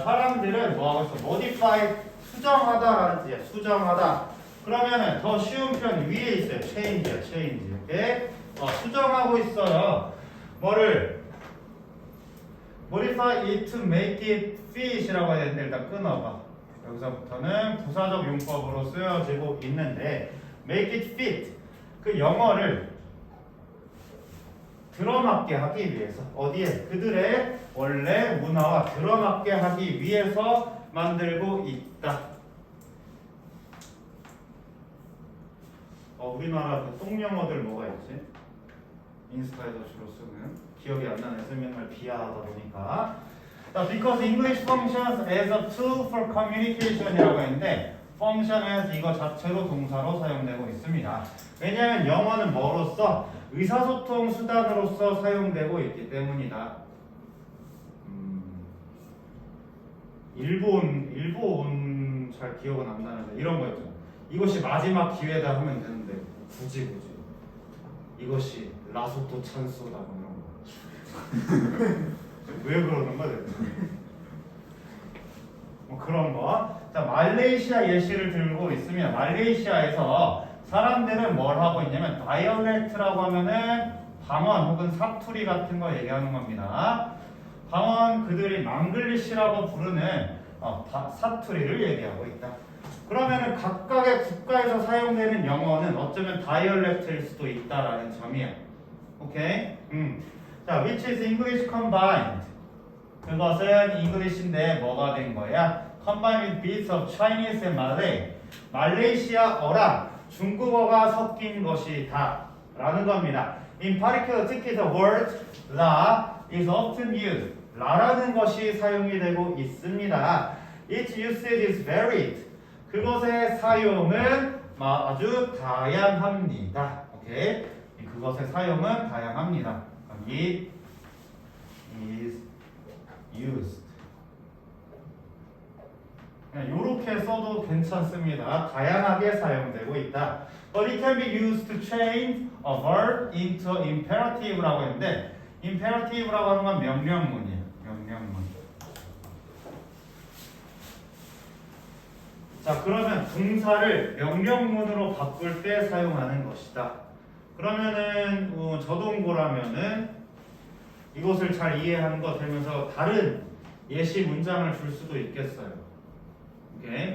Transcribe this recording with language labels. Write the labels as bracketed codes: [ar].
[ko] 사람들은 뭐하고 있어? modify, 수정하다라는 뜻이야. 수정하다. 그러면은 더 쉬운 표현 위에 있어요. [en] change야, change. [ko] 이렇게 수정하고 있어요. 뭐를? [en] modify it to make it fit [ko] 이라고 해야 되는데 일단 끊어봐. 여기서부터는 부사적 용법으로 쓰여지고 있는데 [en] make it fit. [ko] 그 영어를 들어맞게 하기 위해서 어디에? 그들의 원래 문화와 들어맞게 하기 위해서 만들고 있다. 우리나라 그 똥영어들 뭐가 있지? 인스타에서 주로 쓰는 기억이 안 나네. 맨날 비하하다 보니까. [en] 자, because English functions as a tool for communication [ko] 이라고 했는데 function as 이거 자체로 동사로 사용되고 있습니다. 왜냐하면 영어는 뭐로서? 의사소통 수단으로서 사용되고 있기 때문이다. 일본 잘 기억은 안 나는데 이런 거 있죠. 이것이 마지막 기회다 하면 되는데 굳이 이것이 라소토 찬스다 뭐 이런 거. 왜 그러는 거야? 뭐 그런 거. 자, 말레이시아 예시를 들고 있으면 말레이시아에서 사람들은 뭘 하고 있냐면 다이얼렉트라고 하면은 방언 혹은 사투리 같은 거 얘기하는 겁니다. 방언 그들이 망글리시라고 부르는 사투리를 얘기하고 있다. 그러면은 각각의 국가에서 사용되는 영어는 어쩌면 다이얼렉트일 수도 있다라는 점이야. 오케이? [en] 자, which is English combined. [ko] 그것은 English인데 뭐가 된 거야? [en] Combined with bits of Chinese and Malay. [ko] 말레이시아어랑 중국어가 섞인 것이다 라는 겁니다. [en] In particular, [ko] 특히 [en] the word la is often used. [ko] 라라는 것이 사용이 되고 있습니다. [en] Its usage is varied. [ko] 그것의 사용은 아주 다양합니다. 오케이? 그것의 사용은 다양합니다. [en] It is used. [ko] 이렇게 써도 괜찮습니다. 다양하게 사용되고 있다. [en] But it can be used to change a verb into [ko] imperative라고 했는데 imperative라고 하는 건 명령문이에요. 명령문. 자, 그러면 동사를 명령문으로 바꿀 때 사용하는 것이다. 그러면은 저동고라면은 이것을 잘 이해하는 거 되면서 다른 예시 문장을 줄 수도 있겠어요. 오케이?